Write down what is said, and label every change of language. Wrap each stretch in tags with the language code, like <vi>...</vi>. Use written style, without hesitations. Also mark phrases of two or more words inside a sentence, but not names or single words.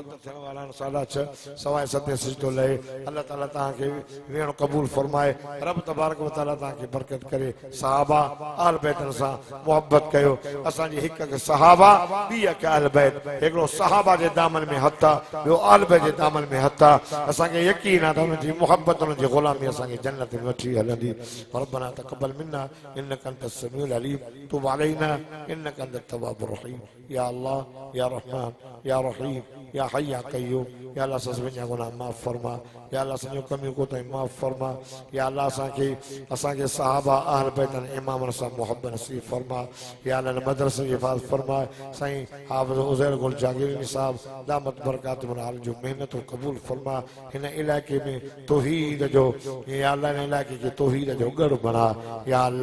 <sd>थियण वारा आहिनि 6:30 सवाए 7 सिजदो लहे अल्लाह ताला तव्हांखे वेहणो क़बूल फरमाए</sd> <ar>ربّ تبارك وتعالى</ar> <sd>तव्हांखे बरकत करे सहाबा आल बैतनि सां मोहब्बत कयो असांजी हिकु सहाबा ॿी अहल बैत हिकिड़ो सहाबा जे दामन में हथ आहे ॿियो आल बैत जे दामन में हथ आहे असांखे यकीन आहे त हुननि जी मोहब्बत हुननि जी ग़ुलामी असांखे जन्नत में वठी हलंदी</sd> <ar>ربنا تقبل منا إنك أنت السميع العليم تب علينا إنك أنت التواب الرحيم يا الله يا رحمن يا رحيم يا حي يا قيوم</ar> <sd>या अल्लाह सभिनी जा गुनाह माफ़ फरमा या अल्लाह सॼो कमियूं कोताहियूं माफ़ फरमा या अल्लाह असांखे सहाबा अहल बैतनि इमामनि सां मोहब्बत नसीब फरमा या अल्लाह मदरसे जी हिफ़ाज़त फरमा साईं हाफ़िज़ उज़ैर गुल जागीरनी साहब</sd> <ar>دامت بركاتهم</ar> <sd>आलिम जो महिनत क़बूल फरमा हिन इलाइक़े में तौहीद जो या अल्लाह हिन इलाइक़े खे तौहीद जो गढ़ बणा या</sd>